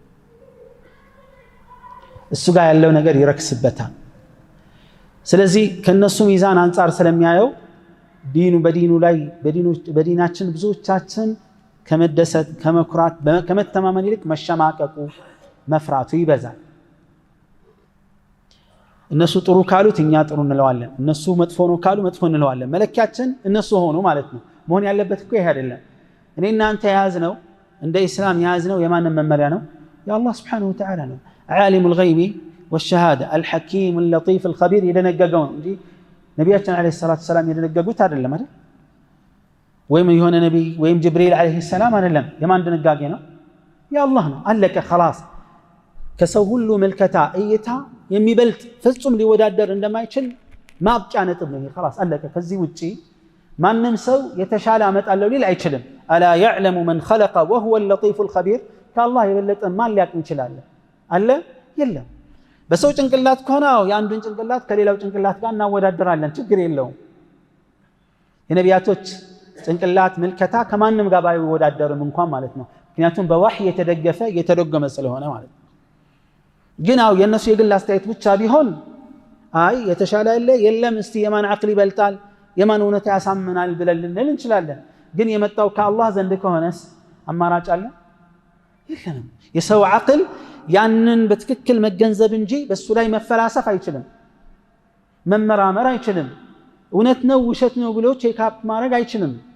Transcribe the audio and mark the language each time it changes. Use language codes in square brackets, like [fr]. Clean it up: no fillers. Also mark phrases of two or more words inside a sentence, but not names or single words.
[am] እሱ ጋር ያለው ነገር ይረክስበታል ስለዚህ ከነሱ ሚዛን አንፃር ስለሚያየው በዲኑ ላይ በዲናችን ብዙዎቻችን ከመደሰት ከመኩራት ከመተማመን ይልቅ መሸማቀቁ መፍራቱ ይበዛል እነሱ ጥሩ ካሉት እኛ ጥሩ እንለዋለን እነሱ መጥፎ ነው ካሉ መጥፎ እንለዋለን መለኪያችን እነሱ ሆኑ ማለት ነው መሆን ያለበት እኮ ይሄ አይደለም እኔ እናንተ ያዝነው እንደ እስላም ያዝነው የማንን መመሪያ ነው የአላህ [ar] سبحانه وتعالى [am] ነው [ar] عالم الغيب والشهاده الحكيم اللطيف الخبير يدنققون [am] እንጂ ነብያችን [ar] عليه الصلاة السلام [am] የደነገጉት አይደለም አይደል ወይም የሆነ ነብይ ወይም ጅብሪል [ar] عليه السلام [am] አይደለም የማን ደነጋጌ ነው የአላህ ነው አለቀ خلاص ከሰው ሁሉ መልከታ እይታ የሚበልጥ ፍጹም ሊወዳደር እንደማይችል ማብቂያ ነጥብ ነው خلاص አለቀ ከዚህ ውጪ ማንንም ሰው የተሻለ አመጣለው ሊል አይችልም [ar] ألا يعلم من خلق وهو اللطيف الخبير [am] ከአላህ የበለጠ ማን ሊያቅ ይችላል አለ የለም በሰው ጭንቅላት ከሆነ ያንዱን ጭንቅላት ከሌላው ጭንቅላት ጋር እናወዳደራለን ችግር የለውም የነቢያቶች ጭንቅላት መልከታ ከማንም ጋር ባይወዳደርም እንኳን ማለት ነው ምክንያቱም በወህይ የተደገፈ የተደገመ ስለሆነ ማለት ነው ግን የነሱ የግል አስተያየት ብቻ ቢሆን አይ የተሻለ የለም እስቲ የማን አቅል ይበልጣል የማን እውነታ ያሳምናል ብለን ልንል እንችላለን ግን የመጣው ከአላህ ዘንድ ከሆነስ አማራጭ አለ የለም የሰው አቅል ያንን በትክክል መገንዘብ እንጂ በሱ ላይ መፈላሰፍ አይችልም መመራመር አይችልም እውነት ነው ውሸት ነው ብሎ [en] check up [am] ማድረግ አይችልም